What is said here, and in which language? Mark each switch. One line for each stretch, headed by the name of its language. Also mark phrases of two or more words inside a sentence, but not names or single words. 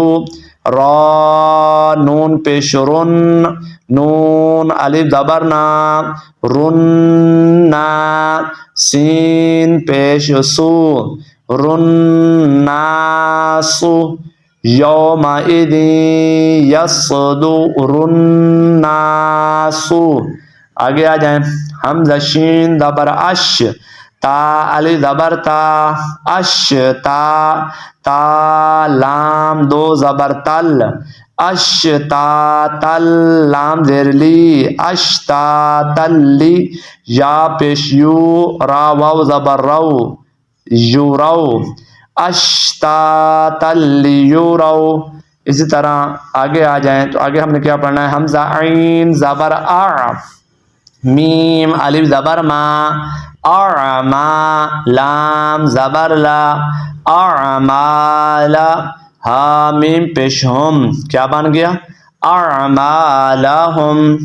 Urdu: را نون پیش رن، نون الف زبر نا، رن، سین پیش سو، رناس.
Arabic: یومئذ یصدر الناس.
Urdu: آگے آ جائیں. حمزہ شین زبر اش، تا الف زبر تا، اش تا، تا لام دو زبر تل، اشتا تل، لام زیر لی، اشتا تلی، یا پیش یو، را واو زبر رو، یورو، اشتا تلی یورو. اسی طرح آگے آ جائیں تو آگے ہم نے کیا پڑھنا ہے؟ حمزہ عین زبر آ، میم الف زبر ما، اعما، لام زبر لا، اعمالا، ہا میم پیش ہم، کیا بن گیا اعمالہم.